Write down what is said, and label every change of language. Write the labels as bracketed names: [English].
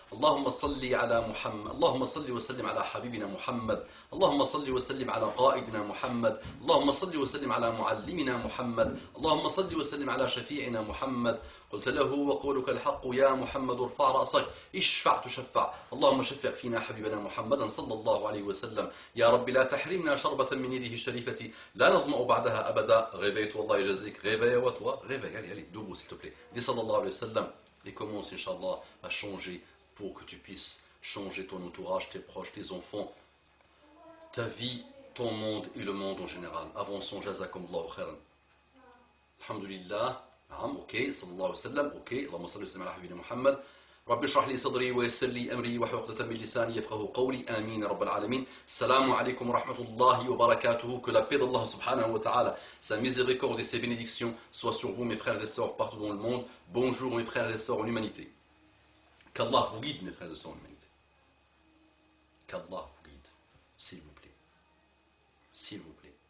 [Arabic] اللهم صل على محمد، اللهم صل وسلم على حبيبنا محمد، اللهم صل وسلم على قائدنا محمد، اللهم صل وسلم على معلمنا محمد، اللهم صل وسلم على شفيعنا محمد. قلت له وقولك الحق يا محمد ارفع رأسك اشفع تشفع. اللهم شفع فينا حبيبنا محمدا صلى الله عليه وسلم. يا رب لا تحرمنا شربة من يده الشريفة لا نظمأ بعدها أبدا. [French] Réveille-toi, Allah [Arabic] يجزيك. [French] Réveille-toi, réveille, allez, debout s'il te plaît. Dis sallallahu alayhi wa sallam et commence Inch'Allah à changer pour que tu puisses changer ton entourage, tes proches, tes enfants, ta vie, ton monde et le monde en général. Avançons, [Arabic] jazakumullahu khairan. [French] Alhamdulillah. [Arabic] اوكي صلى الله عليه وسلم. اوكي اللهم صل وسلم على حبيبنا محمد. رب اشرح لي صدري ويسر لي امري واحلل عقدة من لساني يفقهوا قولي. امين يا رب العالمين. السلام عليكم ورحمة الله وبركاته. [French] Que la paix d'Allah subhanahu wa ta'ala, sa miséricorde et ses bénédictions soient sur vous mes frères et sœurs partout dans le monde. Bonjour mes frères et sœurs en humanité. Qu'Allah vous guide mes frères et sœurs en humanité. Qu'Allah vous guide, s'il vous plaît. S'il vous plaît.